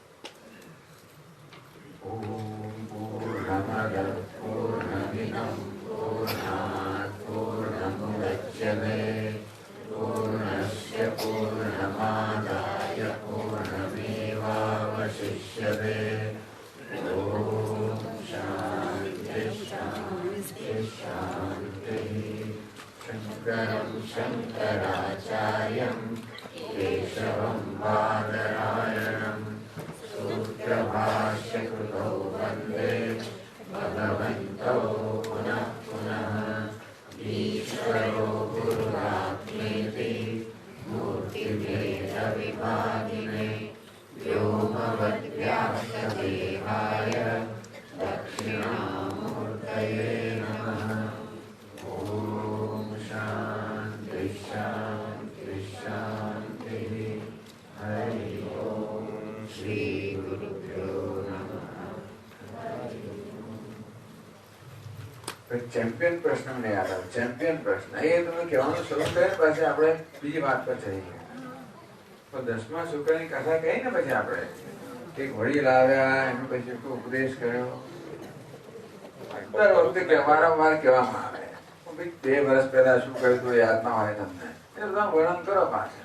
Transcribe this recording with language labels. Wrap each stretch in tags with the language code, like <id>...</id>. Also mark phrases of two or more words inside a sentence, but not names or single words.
<sa>ઓમ પૂર્ણમદ પૂર્ણમિદં પૂર્ણાત પૂર્ણમુદચ્યતે પૂર્ણસ્ય પૂર્ણમાદાય પૂર્ણમેવાવશિષ્યતે. ઓમ શાંતિ શાંતિ શાંતિ. શંકરં શંકરાચાર્યં કેશવં બાદરાયણં सूत्रभाष्यकृतौ वन्दे भगवन्तौ पुनः पुनः ईश्वरो श्रीगुरुभ्योऽनमः। व्योमवद्व्याप्तदेहाय दक्षिणामूर्तये नमः। ॐ शान्ति शान्ति शान्तिः। हरि ओम। श्रीगुरुभ्यो नमः।</sa> <gu>ચેમ્પિયન પ્રશ્ન મને યાદ આવે. ચેમ્પિયન પ્રશ્ન એ તમે કહેવાનું શરૂ કર્યા પછી આપણે બીજી વાત પર ચડી ગયા. તો 10મા શુક્રની કથા કહી ને પછી આપણે એક વડીલ આવ્યા એનો પછી ઉપદેશ કર્યો. દર વખતે વારંવાર કહેવામાં આવે 2 વર્ષ પહેલા શું કહ્યું હતું યાદ ના હોય તમને એ બધા વર્ણન કરો પાછા.</gu>